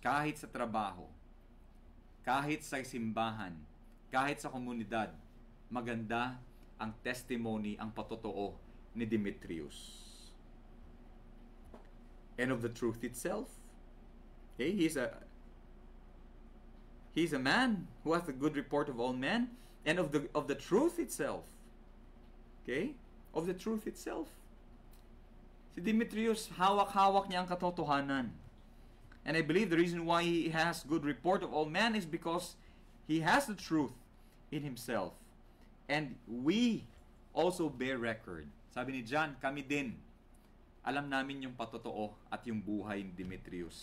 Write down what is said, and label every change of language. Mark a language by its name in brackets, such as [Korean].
[Filipino] Kahit sa trabaho, kahit sa simbahan, kahit sa komunidad, maganda ang testimony, ang patotoo ni Demetrius. [English] And of the truth itself. Okay, he's a man who has a good report of all men, and of the truth itself. Okay? Of the truth itself. [Filipino] Si Demetrius, hawak-hawak niya ang katotohanan. [English] And I believe the reason why he has good report of all men is because he has the truth in himself. And we also bear record. [Filipino] Sabi ni John, kami din, alam namin yung patotoo at yung buhay ni Demetrius.